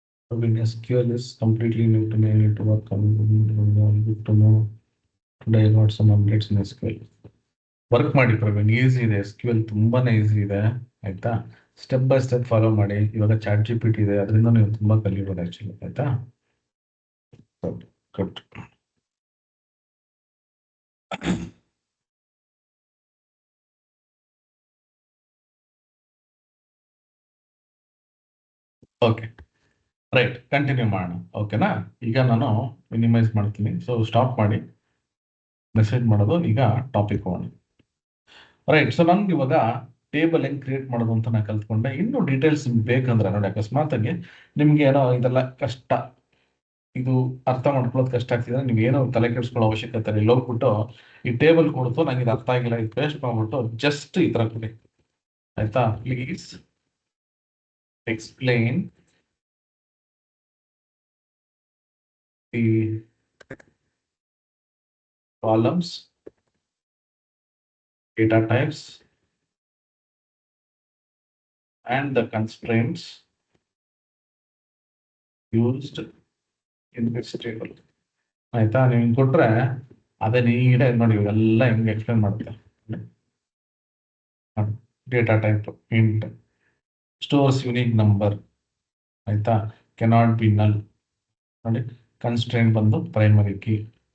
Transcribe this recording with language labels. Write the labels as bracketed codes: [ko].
[en] When SQL is completely new to me, I need to work on good to know. Today I got some updates in SQL. [kn] Work ಮಾಡಿ Praveen, easy ಇದೆ. SQL ತುಂಬಾನೇ easy ಇದೆ, ಆಯ್ತಾ? Step by step follow ಮಾಡಿ. ಇವಾಗ chat GPT ಇದೆ, ಅದರಿಂದ ನೀವು ತುಂಬಾ ಕಲಿಬೋದು ಆಕ್ಚುಲಿ, ಆಯ್ತಾ? ಗುಡ್. ಓಕೆ, ರೈಟ್, ಕಂಟಿನ್ಯೂ ಮಾಡೋಣ. ಓಕೆನಾ? ಈಗ ನಾನು ಮಿನಿಮೈಸ್ ಮಾಡ್ತೀನಿ. ಸೊ ಸ್ಟಾಪ್ ಮಾಡಿ ಮೆಸೇಜ್ ಮಾಡೋದು. ಈಗ ಟಾಪಿಕ್ ಹೋಗೋಣ. ರೈಟ್, ಸೊ ನನ್ಗೆ ಇವಾಗ ಟೇಬಲ್ ಹೆಂಗ್ ಕ್ರಿಯೇಟ್ ಮಾಡೋದು ಅಂತ ನಾನು ಕಲ್ತ್ಕೊಂಡೆ. ಇನ್ನೂ ಡೀಟೇಲ್ಸ್ ಬೇಕಂದ್ರೆ ನೋಡಿ, ಅಕಸ್ಮಾತ್ ಆಗಿ ನಿಮ್ಗೆ ಏನೋ ಇದೆಲ್ಲ ಕಷ್ಟ, ಇದು ಅರ್ಥ ಮಾಡ್ಕೊಳ್ಳೋದು ಕಷ್ಟ ಆಗ್ತಿದ್ರೆ ನೀವು ಏನೋ ತಲೆ ಕೆಡಿಸ್ಕೊಳ್ಳೋ ಅವಶ್ಯಕತೆ ಇಲ್ಲ. ಇಲ್ಲಿ ಹೋಗ್ಬಿಟ್ಟು ಈ ಟೇಬಲ್ ಕೊಡ್ತು, ನಂಗೆ ಇದು ಅರ್ಥ ಆಗಿಲ್ಲ, ಇದು ಪೇಸ್ಟ್ ಮಾಡ್ಬಿಟ್ಟು ಜಸ್ಟ್ ಈ ತರ ಕೊಡಿ, ಆಯ್ತಾ? [en] Please explain the columns, data types and the constraints used in this table. [kn] ಆಯ್ತಾ? ನೀವು ಹಿಂಗ್ ಕೊಟ್ರೆ ಅದೇ ನೀಟಾಗಿ ನೋಡಿ, ಇವೆಲ್ಲ ಹಿಂಗೆ ಎಕ್ಸ್ಪ್ಲೇನ್ ಮಾಡುತ್ತೆ. [en] data type int, stores unique number, [kn] ಆಯ್ತಾ? [en] cannot be null [kn] ನೋಡಿ. ಕನ್ಸ್ಟ್ರೇಂಟ್ ಬಂದು ಪ್ರೈಮರಿ ಕೀ.